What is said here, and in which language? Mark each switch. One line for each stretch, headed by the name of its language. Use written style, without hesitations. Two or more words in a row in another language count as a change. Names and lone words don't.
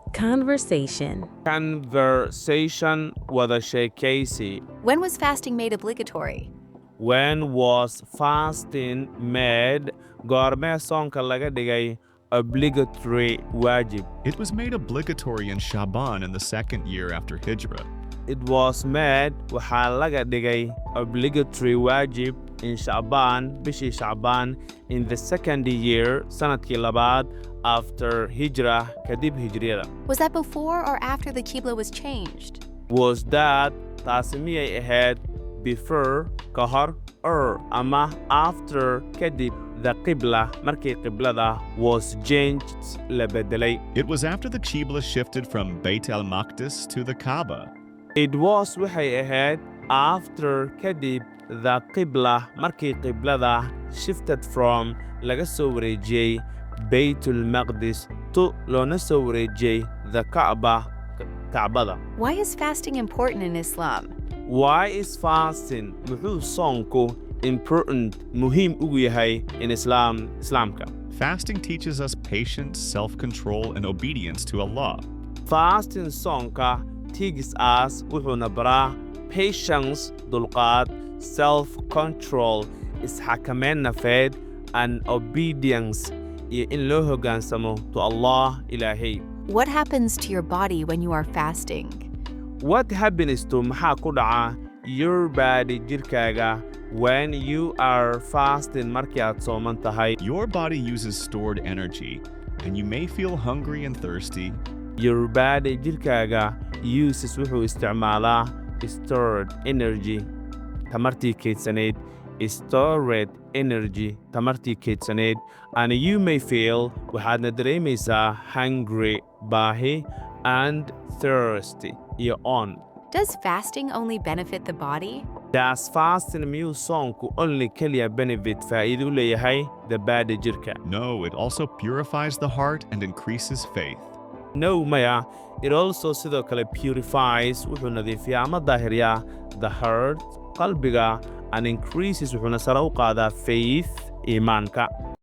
English: Conversation.
Somali: Conversation wada sheekaysi.
English: When was fasting made obligatory? When was fasting made?
Somali: Goormee soonka laga dhigay obligatory waajib?
English: It was made obligatory in Sha'ban in the second year after Hijrah. It was made
Somali: waxaa laga dhigay
English: obligatory waajib in Sha'ban
Somali: bishii Sha'ban
English: in the second year
Somali: sanadkii labaad
English: after Hijrah
Somali: kadib hijriyada.
English: Was that before or after the Qiblah was changed? Was that
Somali: taasi miyay ahayd before ka hor or ama after kadib
English: the Qiblah
Somali: markii qiblada
English: was changed
Somali: la bedelay?
English: It was after the Qiblah shifted from Bayt al-Maqdis to the Kaaba. It was
Somali: waxay ahayd after kadib
English: the Qiblah
Somali: markii qiblada
English: shifted from
Somali: laga soo wareejiyey Bayt al-Maqdis to loona soo wareejiyey the Kacbada.
English: Why is fasting important in Islam? Why is fasting
Somali: muxuu soonku important muhiim ugu yahay in Islaamka?
English: Fasting teaches us patience, self-control, and obedience to Allah.
Somali: Fasting soonka
English: teaches us
Somali: wuxuuna baraa patience dulqaad, self-control, isxakameyn nafeed,
English: and obedience
Somali: iyo in loo hoggaansamo
English: to Allah
Somali: Ilaahay.
English: What happens to your body when you are fasting? What happens to
Somali: maxaa ku dhaca
English: your body jirkaaga when you are fasting
Somali: markii aad sooman tahay?
English: Your body uses stored energy, and you may feel hungry and thirsty. Your body jirkaaga uses
Somali: wuxuu isticmaalaa
English: stored energy
Somali: tamartii kaydsaneyd
English: stored energy
Somali: tamartii kaydsaneyd
English: and you may feel
Somali: waxaadna dareemaysaa
English: hungry baahi and thirsty iyo on. Does fasting only benefit the body? Does fasting
Somali: miyuu soonku only keliya benefit faa'iido u leeyahay
English: the body
Somali: jirka?
English: No, it also purifies the heart and increases faith.
Somali: No maya,
English: it also
Somali: sidoo kale purifies wuxuu nadiifiyaa ama daahiriyaa
English: the heart
Somali: qalbiga
English: and increases
Somali: wuxuuna sare u qaadaa faith iimaanka.